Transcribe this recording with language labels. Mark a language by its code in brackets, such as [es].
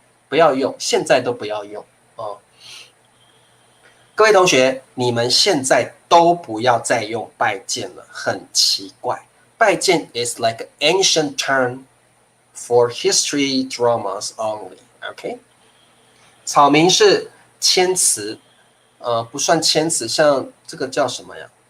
[zh] 不要用，现在都不要用哦。各位同学，你们现在都不要再用拜见了，很奇怪。 [en] 拜见 is like an ancient term for history dramas only. [zh] OK， 草民是谦辞，不算谦辞，像这个叫什么呀？